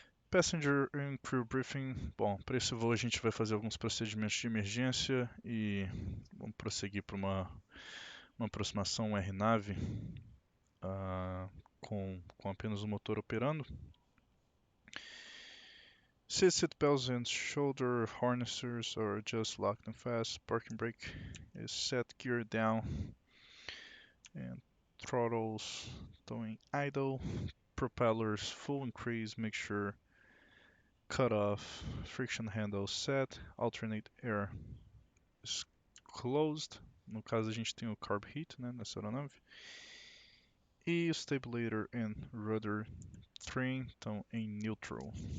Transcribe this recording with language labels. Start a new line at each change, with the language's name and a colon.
English: Passenger and Crew Briefing.
Portuguese: Bom, para esse voo a gente vai fazer alguns procedimentos de emergência e vamos prosseguir para uma aproximação RNAV com apenas o motor operando.
English: Seat belts and shoulder harnesses are just locked and fast. Parking brake is set, gear down, and throttles going idle. Propellers full increase, make sure cut off. Friction handle set. Alternate air is closed.
Portuguese: No caso a gente tem o carb heat, né, nessa aeronave. E o stabilator and rudder trim estão em neutral.